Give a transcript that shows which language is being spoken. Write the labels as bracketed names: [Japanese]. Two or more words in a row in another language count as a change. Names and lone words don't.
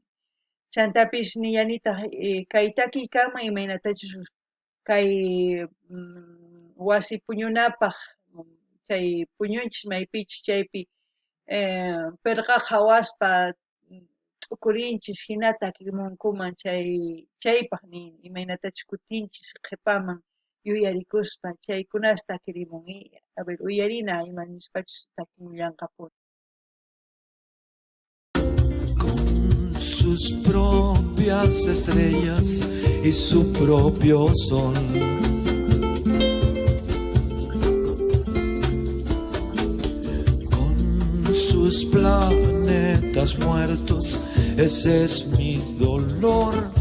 [Quechua] Chantapish nillanitaq kay takiykanman imaynatachus kay wasi puñunapaq chay puñunchis maypichus chaypi pirqaqa hawaspa t'ukurinchis hinata takimunkuman chaypaq nin imaynatachus kutinchis qhipaman yuyarikuspa chaykunatas takirimun a ver uyarina ima nispachus takimullanqapuni. [Spanish] Sus propias estrellas y su propio sol. Con sus planetas muertos, ese es mi dolor.